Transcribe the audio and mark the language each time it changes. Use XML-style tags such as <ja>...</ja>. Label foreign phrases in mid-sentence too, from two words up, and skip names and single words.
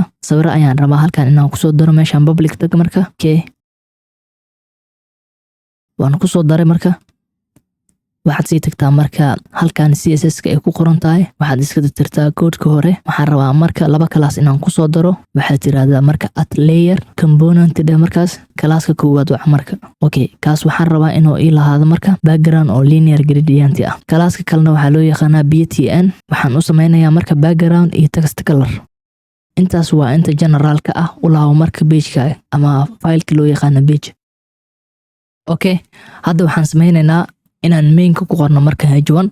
<so>Sawir ayaan rabaa halkan inaan ku soo daro meeshan</so> <en>public tag</en> <so>marka. Okay. Waan ku soo daray marka. Waxaad sii tagtaa marka halkan CSS-ka ay ku qoran tahay. Waxaad iska tirtirtaa code-ka hore. Waxaan rabaa marka laba class inaan ku soo daro. Waxaad tiraahdaa marka</so> <en>at layer component</en> <so>dhe markaas class-ka koowaad waa marka. Okay, kaas waxaan rabaa inuu ii lahaado marka background oo</so> <en>linear gradient</en> <so>ah. Class-ka kalena waxaa loo yaqaanaa btn. Waxaan u sameynayaa marka background iyo</so> <en>text color.</en> <so>Intaas waa inta generalka ah u lahaw marka page-ka ama file-ka loo yaqaano page. Okay, hadda waxaan sameynaynaa inaan main-ka ku qorno marka h1.</so>